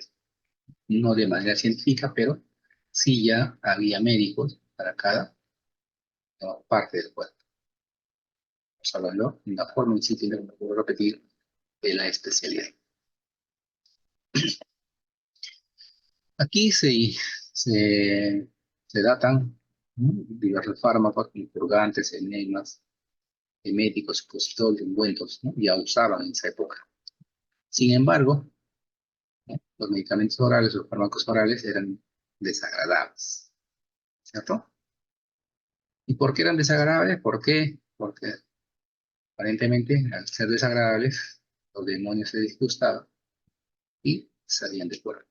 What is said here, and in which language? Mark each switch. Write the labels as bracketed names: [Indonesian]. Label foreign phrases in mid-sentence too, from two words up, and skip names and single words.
[Spanish] No de manera científica, pero sí ya había médicos para cada, ¿no?, parte del cuerpo. Estamos hablando de una forma incipiente, como puedo repetir, de la especialidad. Aquí se datan, ¿no?, diversos fármacos, como purgantes, enemas, eméticos, supositorios, ungüentos, ¿no?, ya usaban en esa época. Sin embargo, ¿no?, los medicamentos orales, los fármacos orales eran desagradables, ¿cierto? ¿Y por qué eran desagradables? ¿Por qué? Porque aparentemente, al ser desagradables, los demonios se disgustaban y salían de cuerpo.